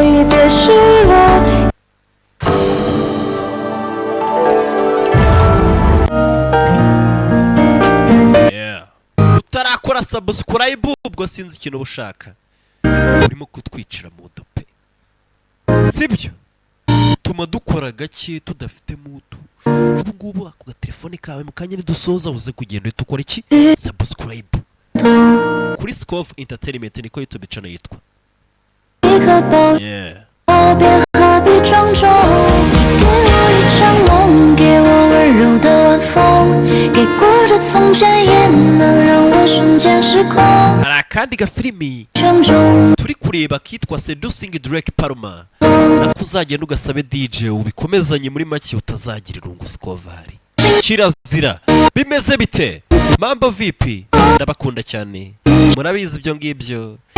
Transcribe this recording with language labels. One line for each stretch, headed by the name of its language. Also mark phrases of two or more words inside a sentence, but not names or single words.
Kinyarwanda: Utarakora subscribe ubwo sinzi ikintu ubushaka, urimo kutwicira mu dupe, sibyo? Tuma dukora gake tudafite mutu. Ubu ngubu ako gatelefone kawe mu kanya nidusoza uze kugenda uhita ukora iki? Subscribe kuri Sikov Entertainment, niko YouTube channel yitwa. Yeah.
Chinese: 何必庄重？给我一场梦，给我温柔的晚风，给过的从前也能让我瞬间失控。
Kinyarwanda: Hari akandi gafilimi
Chinese: 圈中
Kinyarwanda: turi kureba kitwa Seducing Drake Palma, nako uzagenda ugasabe DJ ubikomezanye muri make utazagira irungu. Sikovari kirazira. Bimeze bite?
Swahili: Mambo vipi?
Kinyarwanda: Ndabakunda cyane, murabizi ibyo ngibyo.